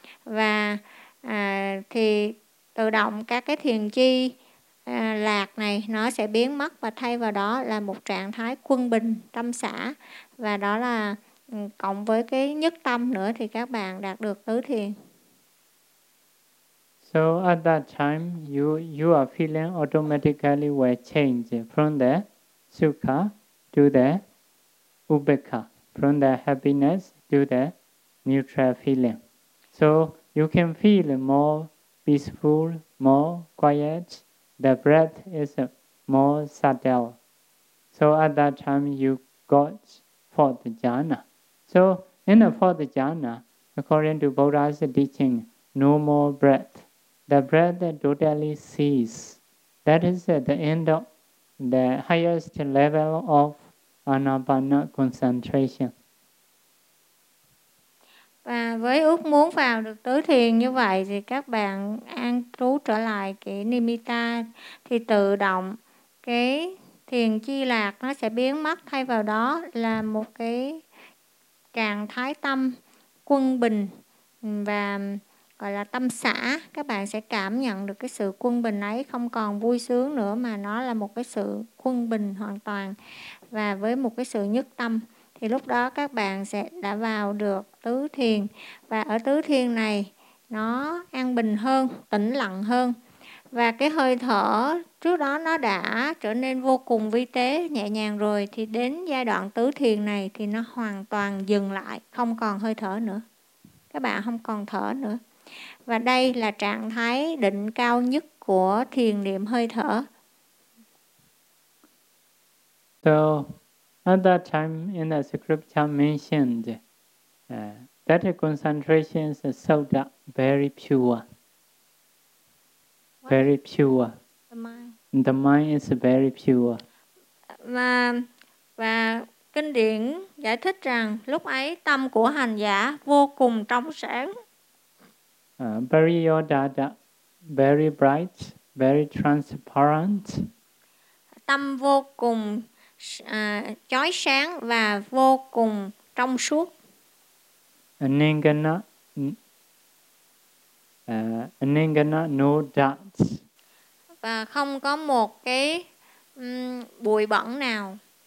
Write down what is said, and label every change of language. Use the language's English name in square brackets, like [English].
[Vietnamese] Và thì tự động các cái thiền chi lạc này nó sẽ biến mất và thay vào đó là một trạng thái quân bình, tâm xả. Và đó là cộng với cái nhất tâm nữa thì các bạn đạt được tứ thiền. [English] So at that time, your feeling automatically will change from the sukha to the upekkha, from the happiness to the neutral feeling. So you can feel more peaceful, more quiet. The breath is more subtle. So at that time, you got fourth jhana. So in the fourth jhana, according to Buddha's teaching, no more breath. The breath totally cease. That is at the end of the highest level of anapana concentration. [Vietnamese] Và với ước muốn vào được tới thiền như vậy thì các bạn an trú trở lại cái nimitta thì tự động cái thiền chi lạc nó sẽ biến mất, thay vào đó là một cái trạng thái tâm quân bình và gọi là tâm xả. Các bạn sẽ cảm nhận được cái sự quân bình ấy, không còn vui sướng nữa mà nó là một cái sự quân bình hoàn toàn và với một cái sự nhất tâm. Thì lúc đó các bạn sẽ đã vào được tứ thiền, và ở tứ thiền này nó an bình hơn, tĩnh lặng hơn. Và cái hơi thở trước đó nó đã trở nên vô cùng vi tế, nhẹ nhàng rồi. Thì đến giai đoạn tứ thiền này thì nó hoàn toàn dừng lại, không còn hơi thở nữa. Các bạn không còn thở nữa. Và đây là trạng thái định cao nhất của thiền niệm hơi thở. [English] So, at that time in the scripture mentioned, that concentration is so very pure. Very pure. The mind. The mind is very pure. [Vietnamese] Và kinh điển giải thích rằng lúc ấy tâm của hành giả vô cùng trong sáng. [English] Pariyodhata, very bright, very transparent. [Vietnamese] Tâm vô cùng chói sáng và vô cùng trong suốt. [Pali] Anangana. [English] Anangana, no doubts. [Vietnamese] Và không có một cái bụi bẩn nào.